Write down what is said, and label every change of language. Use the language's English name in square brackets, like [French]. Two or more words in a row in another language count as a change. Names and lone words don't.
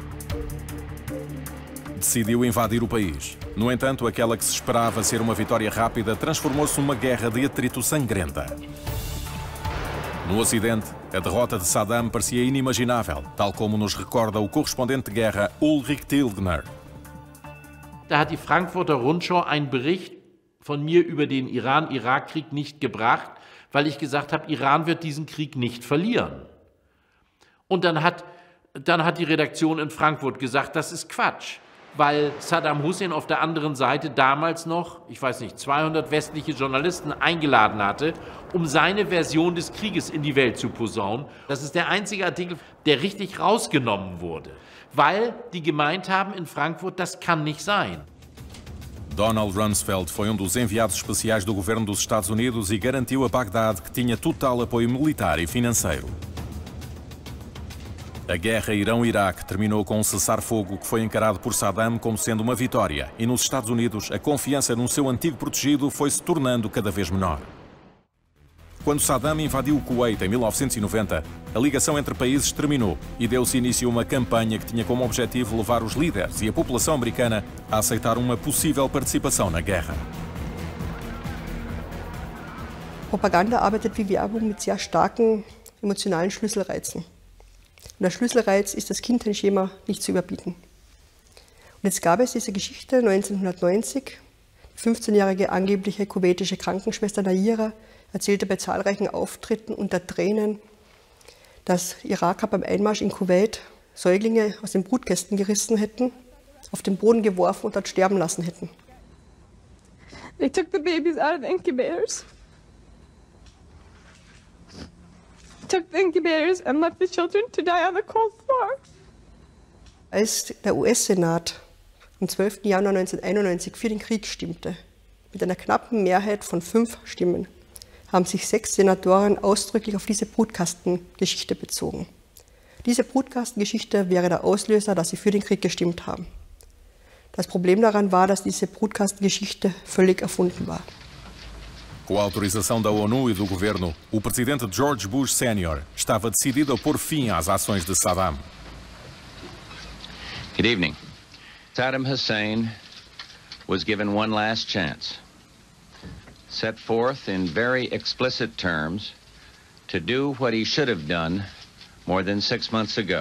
[Portuguese] Decidiu invadir o país. No entanto, aquela que se esperava ser uma vitória rápida transformou-se numa guerra de atrito sangrenta. No Ocidente, a derrota de Saddam parecia inimaginável, tal como nos recorda o correspondente de guerra Ulrich Tilgner. [German] Da hat die Frankfurter Rundschau einen Bericht von mir über den Iran-Irak-Krieg nicht gebracht, weil ich gesagt habe, Iran wird diesen Krieg nicht verlieren. Und dann hat die Redaktion in Frankfurt gesagt, das ist Quatsch, weil Saddam Hussein auf der anderen Seite damals noch, ich weiß nicht, 200 westliche Journalisten eingeladen hatte, um seine Version des Krieges in die Welt zu posaunen. Das ist der einzige Artikel, der richtig rausgenommen wurde, weil die gemeint haben in Frankfurt, das kann nicht sein. [Portuguese] Donald Rumsfeld foi dos enviados especiais do governo dos Estados Unidos e garantiu a Bagdade que tinha total apoio militar e financeiro. A guerra Irão-Iraque terminou com um cessar-fogo que foi encarado por Saddam como sendo uma vitória e nos Estados Unidos a confiança no seu antigo protegido foi se tornando cada vez menor. Quando Saddam invadiu o Kuwait em 1990, a ligação entre países terminou e deu-se início a uma campanha que tinha como objetivo levar os líderes e a população americana a aceitar uma possível participação na guerra. [German] Propaganda arbeitet wie Werbung mit sehr starken emotionalen Schlüsselreizen. Und der Schlüsselreiz ist das Kindheitsschema nicht zu überbieten. Und jetzt gab es diese Geschichte 1990, die 15-jährige angebliche kuwaitische Krankenschwester Naira erzählte bei zahlreichen Auftritten unter Tränen, dass Iraker beim Einmarsch in Kuwait Säuglinge aus den Brutkästen gerissen hätten, auf den Boden geworfen und dort sterben lassen hätten. [English] They took the babies out of the incubators. Took the incubators and left the children to die on the cold floor. [German] Als der US-Senat am 12. Januar 1991 für den Krieg stimmte, mit einer knappen Mehrheit von 5 Stimmen, haben sich 6 Senatoren ausdrücklich auf diese Brutkastengeschichte bezogen. Diese Brutkastengeschichte wäre der Auslöser, dass sie für den Krieg gestimmt haben. Das Problem daran war, dass diese Brutkastengeschichte völlig erfunden war. [Portuguese] Com a autorização da ONU e do governo, o presidente George Bush Sr. estava decidido a pôr fim às ações de Saddam. [English] Good evening. Saddam Hussein was given one last chance, set forth in very explicit terms to do what he should have done more than 6 months ago.